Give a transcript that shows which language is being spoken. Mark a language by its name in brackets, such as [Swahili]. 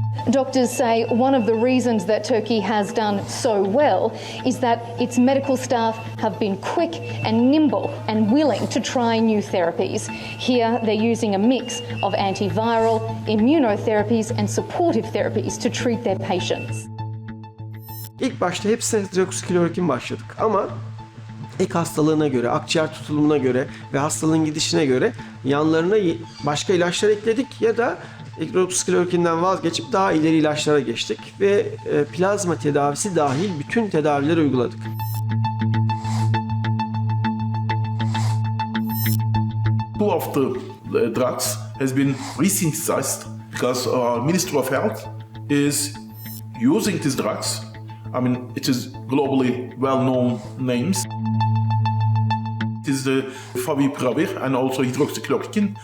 [English] Doctors say one of the reasons that Turkey has done so well is that its medical staff have been quick and nimble and willing to try new therapies. Here they're using a mix of antiviral, immunotherapies and supportive therapies to treat their patients. [Turkish] İlk başta hepsine hidroksiklorokin başladık ama ek hastalığına göre, akciğer tutulumuna göre ve hastalığın gidişine göre yanlarına başka ilaçlar ekledik ya da hidroksiklorokinden vazgeçip daha ileri ilaçlara geçtik ve plazma tedavisi dahil bütün tedavileri uyguladık. [English] Two of the drugs has been resynthesized because our Ministry of Health is using these drugs. I mean, it is globally well-known names. It is the favipiravir and also hydroxychloroquine.